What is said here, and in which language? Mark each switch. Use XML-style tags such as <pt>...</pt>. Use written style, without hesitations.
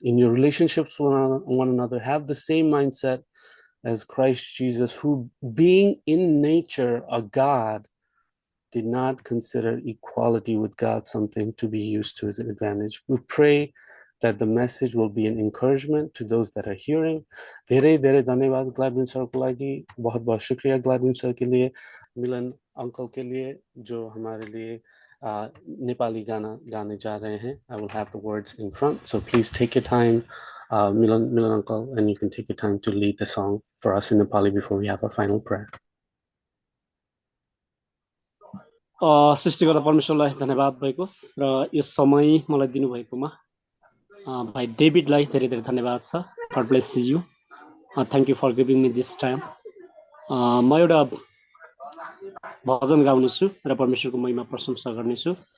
<en>In your relationships with one another, have the same mindset as Christ Jesus, who, being in nature a God, did not consider equality with God something to be used to his advantage. We pray that the message will be an encouragement to those that are hearing.</en> <ne>धेरै धेरै धन्यवाद ग्लैडविन sir को लागि,</ne> <hi>बहुत बहुत शुक्रिया ग्लैडविन sir के लिए, मिलन अंकल के लिए जो हमारे लिए नेपाली गाना गाने जा रहे हैं.</hi> <en>I will have the words in front, so please take your time, Milan uncle, and you can take your time to lead the song for us in Nepali before we have our final prayer.</en> <ne>सृष्टिकर्ता परमेश्वरलाई धन्यवाद भएको र यो समय मलाई दिनुभएकोमा भाइ डेभिडलाई धेरै धेरै धन्यवाद छ।</ne> <en>God bless you, thank you for giving me this time.</en> <ne>म एउटा भजन गाउनेछु र परमेश्वरको महिमा प्रशंसा गर्नेछु।</ne>